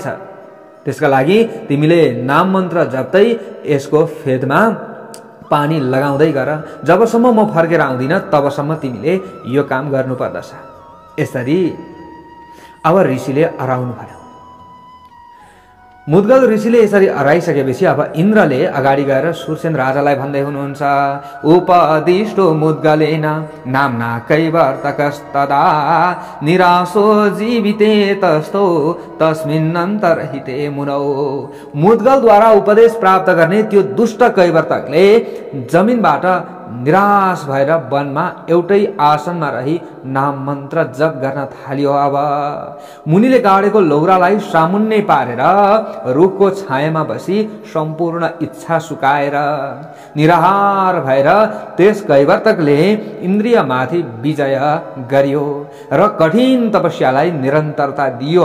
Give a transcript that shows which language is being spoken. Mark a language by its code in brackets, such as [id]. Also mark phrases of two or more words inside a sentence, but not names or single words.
[ne] त्यसका लागि तिमीले नाम मन्त्र जप्दै यसको फेदमा पानी लगाउँदै गर। जबसम्म म फर्केर आउँदिन तबसम्म तिमीले यो काम गर्नुपर्दछ। यसरी अब ऋषिले अराउनु भयो। मुद्गल ऋषिले यसरी अराइसकेपछि अब इन्द्रले अगाडि गएर सुरसेन राजालाई भन्दै हुनुहुन्छ, [sa] उपदिष्टो मुद्गलेन नाम्ना कैवर्तकस्तदा निराशो जीविते तस्थो तस्मिन्नन्तरहिते मुनौ। [ne] मुद्गलद्वारा उपदेश प्राप्त गर्ने त्यो दुष्ट कैवर्तकले जमिनबाट निराश भएर वनमा एउटै आसनमा रही नाम मन्त्र जप गर्न थाल्यो। अब मुनिले गाडेको लौरालाई सामुन्ने पारेर रुखको छायामा बसी सम्पूर्ण इच्छा सुकाएर निराहार भएर त्यस कैवर्तकले इन्द्रियमाथि विजय गर्यो र कठिन तपस्यालाई निरन्तरता दियो।